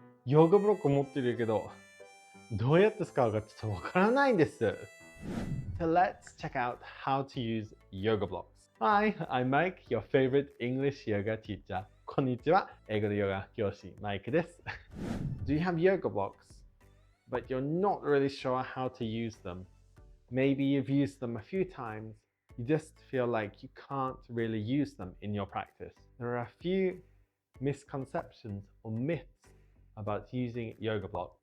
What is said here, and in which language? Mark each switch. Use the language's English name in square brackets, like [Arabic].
[Japanese] ヨガブロック持ってるけど、どうやって使うかちょっとわからないんです。 [English] So let's check out how to use yoga blocks. Hi, I'm Mike, your favorite English yoga teacher. [Japanese] こんにちは、英語でヨガ教師マイクです。 [English] Do you have yoga blocks, but you're not really sure how to use them? Maybe you've used them a few times, you just feel like you can't really use them in your practice. There are a few misconceptions or myths about using yoga blocks.